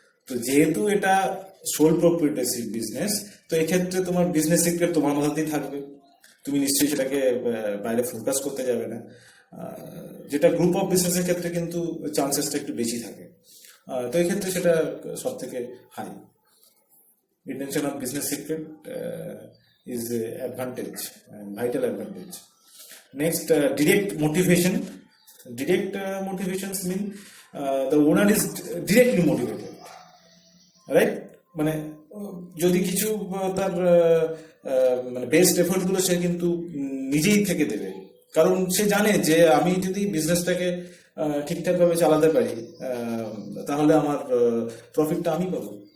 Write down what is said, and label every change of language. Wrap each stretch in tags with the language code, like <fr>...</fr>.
<bn>তো যেহেতু এটা সোল প্রপ্রিয়েটরশিপ বিজনেস, তো এক্ষেত্রে তোমার বিজনেস সিক্রেট তোমার মধ্যেই থাকবে, তুমি নিশ্চয়ই সেটাকে বাইরে ফোকাস করতে যাবে না। যেটা গ্রুপ অফ বিজনেসের ক্ষেত্রে কিন্তু চান্সেসটা একটু বেশি থাকে, তো এই ক্ষেত্রে সেটা সব থেকে high.</bn> <en>Retention of business secret is a advantage, vital advantage. Next, direct motivation. Direct motivations mean the owner is directly motivated, right?</en> <bn>মানে যদি কিছু তার মানে বেস্ট এফোর্ট গুলো সে কিন্তু নিজেই থেকে দেবে, কারণ সে জানে যে আমি যদি বিজনেসটাকে ঠিকঠাক ভাবে চালাতে পারি তাহলে আমার প্রফিটটা আমি পাবো।</bn>